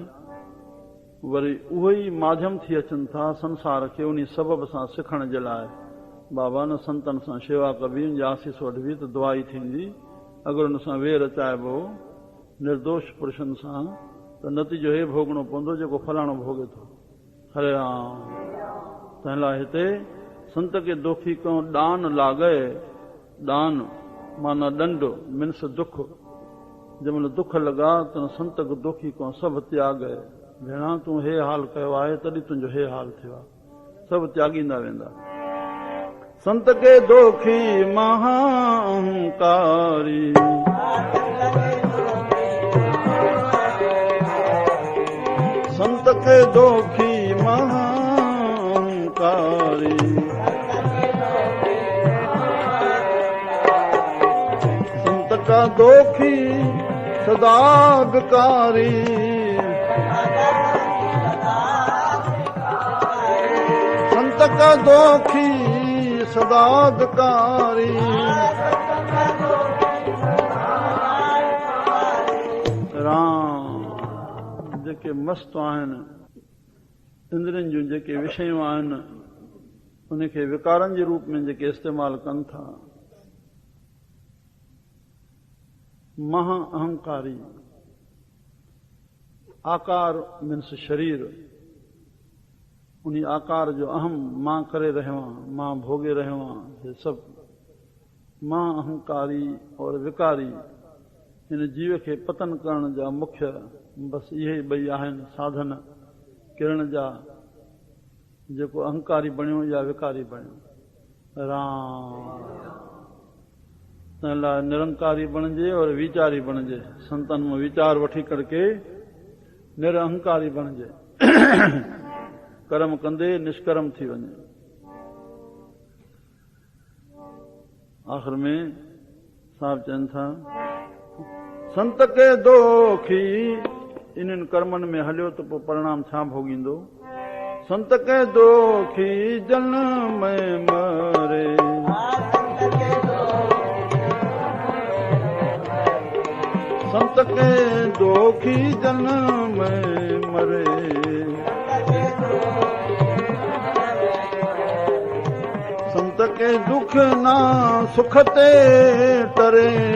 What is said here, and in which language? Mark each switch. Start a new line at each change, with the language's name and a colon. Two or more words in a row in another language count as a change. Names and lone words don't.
Sindhi: वरी उहो ई माध्यम थी अचनि था संसार खे उन सबब सां सिखण जे लाइ। बाबा न संतनि सां शेवा कबी, उनजी आसीस वठबी त दुआई थींदी। अगरि हुन सां वेर अचाइबो निर्दोष पुरुषनि सां त नतीजो हे भोगणो पवंदो जेको फलाणो भोगे थो। हरे राम। तंहिं लाइ हिते
Hindi: संत के दोखी को दान लागए,
Sindhi: दान माना दंड मिन्स दुख। जंहिंमहिल दुख लॻा त
Hindi: संत को दोखी को सभु त्यागे।
Sindhi: भेणा तूं हे हाल कयो आहे तॾहिं तुंहिंजो हे हाल थियो आहे, सभु त्यागींदा वेंदा।
Hindi: संत के दोखी महाअहंकारी, संत के दोखी महाअहंकारी, संत का दोखी सदा विकारी, संत का दोखी सदा विकारी।
Sindhi: राम। जेके मस्त आहिनि, इंद्रियनि जूं जेके विषयूं आहिनि, उनखे विकारनि जे रूप में जेके इस्तेमालु कनि था। महा अहंकारी, आकार मीन्स शरीर, उन आकार जो अहम मां करे रहियो आहियां, मां भोगे रहियो आहियां, हे सभु मां अहंकारी और विकारी। हिन जीव खे पतन करण जा मुख्य बसि इहे ॿई आहिनि साधन किरण जा, जेको अहंकारी बणियो या विकारी बणियो। राम। तंहिं लाइ निरंकारी बणिजे और विचारी बणिजे। संतनि मां वीचार वठी करके निरअहंकारी बणिजे। कर्म कंदे निष्कर्म थी वञे। आख़िर में साहब चवनि था
Hindi: संत के दोखी,
Sindhi: इन्हनि कर्मनि में हलियो त पोइ परिणाम छा भोगींदो।
Hindi: संत के दोखी जन्म में मरे, संत के दोखी जन्म में मरे, संत के दुख ना सुख ते टरे,